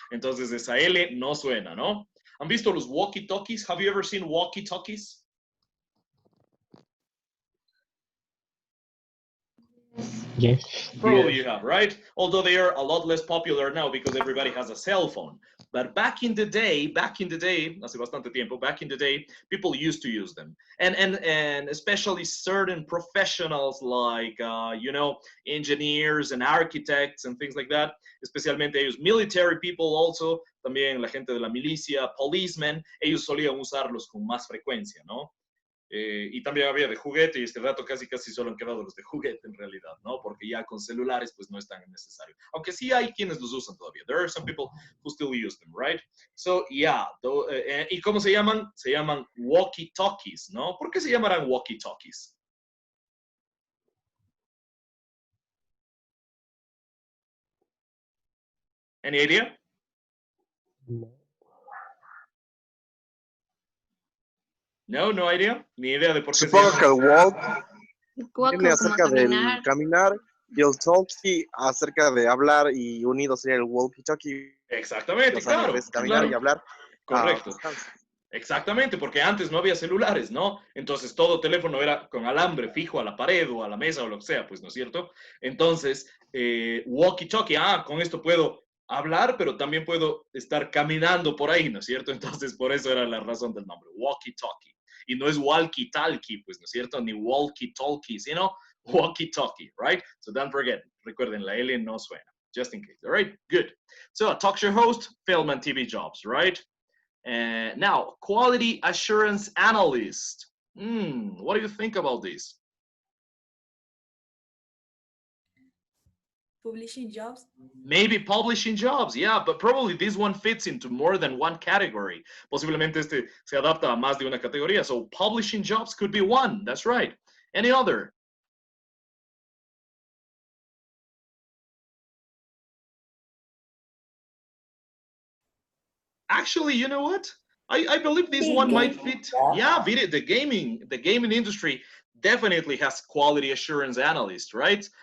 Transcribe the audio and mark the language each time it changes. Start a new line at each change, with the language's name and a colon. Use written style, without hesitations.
Spanish: Entonces, esa L no suena, ¿no? ¿Han visto los walkie-talkies?
English: Have you ever seen walkie-talkies? Yes. Probably you have, right? Although they are a lot less popular now because everybody has a cell phone. But back in the day,
Spanish: hace bastante tiempo,
English: back in the day, people used to use them. And especially certain professionals like, you know, engineers and architects and things like that,
Spanish: especialmente ellos,
English: military people also,
Spanish: también la gente de la milicia,
English: policemen,
Spanish: ellos solían usarlos con más frecuencia, ¿no? Y también había de juguete, y este rato casi solo han quedado los de juguete en realidad, ¿no? Porque ya con celulares pues no es tan necesario. Aunque sí hay quienes los usan todavía.
English: There are some people who still use them, right? So, yeah.
Spanish: ¿Y cómo se llaman? Se llaman walkie-talkies, ¿no? ¿Por qué se llamarán walkie-talkies?
English: Any idea? No idea.
Spanish: Ni idea de por qué. Supongo que el walk
English: Walk
Spanish: viene como acerca del caminar. caminar y el talkie acerca de hablar y unido sería el walkie-talkie. Exactamente, O sea, claro. es caminar Claro. y hablar. Correcto. a distancia. Exactamente, porque antes no había celulares, ¿no? Entonces todo teléfono era con alambre fijo a la pared o a la mesa o lo que sea, pues, ¿no es cierto? Entonces, walkie-talkie, con esto puedo hablar, pero también puedo estar caminando por ahí, ¿no es cierto? Entonces, por eso era la razón del nombre, walkie-talkie. Y no es walkie-talkie, pues, ¿no es cierto? Ni walkie-talkie, sino walkie-talkie, right?
English: So don't forget,
Spanish: recuerden, la L no suena,
English: just in case, all right? Good. So, talk show host, film and TV jobs, right? Now, quality assurance analyst. What do you think about this? Publishing jobs. Maybe publishing jobs, yeah, but probably this one fits into more than one category.
Spanish: Posiblemente este se adapta a más de una categoría.
English: So publishing jobs could be one, that's right. Any other? actually, you know what? I believe this one might fit. Yeah, video, the gaming industry definitely has quality assurance analysts, right?